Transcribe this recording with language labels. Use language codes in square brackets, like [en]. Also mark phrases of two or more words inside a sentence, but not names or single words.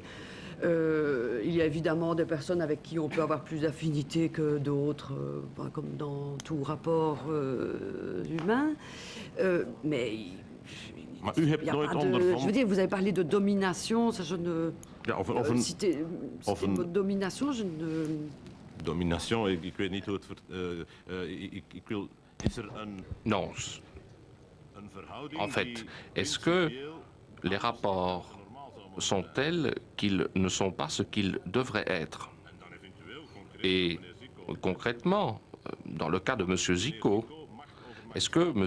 [fr] Il y a évidemment des personnes avec qui on peut avoir plus d'affinité que d'autres, comme dans tout rapport humain. Mais je veux dire, vous avez parlé de domination, ça je ne... citer le mot domination, je ne... Domination, [nl] ik weet niet hoe het... ik wil... Is er een... [fr] Non. En fait, est-ce que les rapports sont tels qu'ils ne sont pas ce qu'ils devraient être? Et concrètement, dans le cas de M. Zico, est-ce que M.